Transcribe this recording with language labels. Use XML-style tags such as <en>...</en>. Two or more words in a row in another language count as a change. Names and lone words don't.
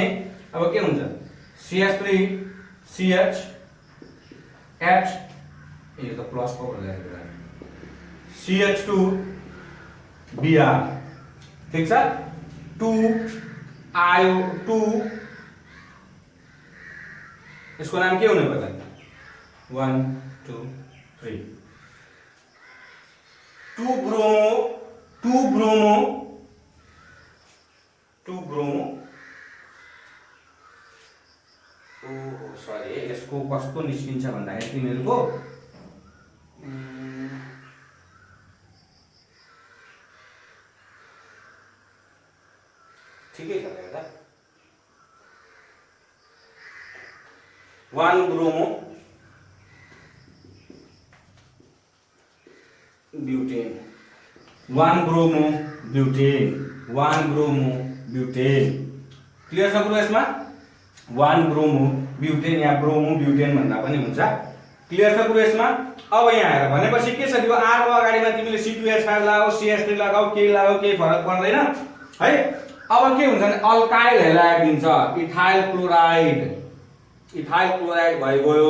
<ne>अब के हुन्छ? CH3 CH H, यो त प्लस को भइरहेको छ, CH2 Br। ठीक छ। 2 आयो 2,</ne> <hi>इसको नाम के होने वाला है?</hi> <ne>1 2 3 2 ब्रोमो ओहो सरी, यसको कस्तो निस्किन्छ भन्दाखेरि तिमीहरुको ठिकै छ हेर्दा 1</ne> <en>bromo butane,</en> <ne>1</ne> <en>bromo butane.</en> <ne>क्लियर छ कुरा यसमा? 1</ne> <en>bromo butane</en> <ne>या</ne> <en>bromo butane</en> <ne>भन्दा पनि हुन्छ। क्लियर छ कुरा यसमा? अब यहाँ हेर भनेपछि के छ? यो R को अगाडिमा तिमीले C2H5 लगाऊ, CH3 लगाऊ, केही लगाऊ, केही फरक पर्दैन है। अब के हुन्छ भने</ne> <en>alkyl halide</en> <ne>दिन्छ।</ne> <en>ethyl chloride</en> <ne>भइगयो।</ne>